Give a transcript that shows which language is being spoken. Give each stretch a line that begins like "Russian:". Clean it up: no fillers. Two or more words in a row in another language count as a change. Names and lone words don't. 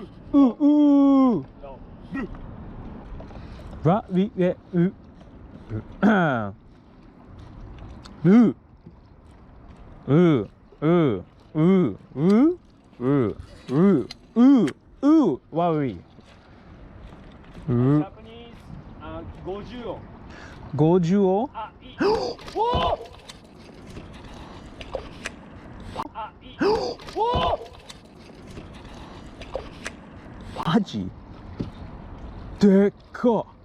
English: Ooh. No. Ra vi ve ooh. Ooh. Ooh. Ooh. Ooh. Ooh. Ooh. Ooh. Ooh. Ooh. Wowie. Ooh. Japanese 50音。 50?
Japanese: あ、いい。おお。あ、いい。おお。マジでっか。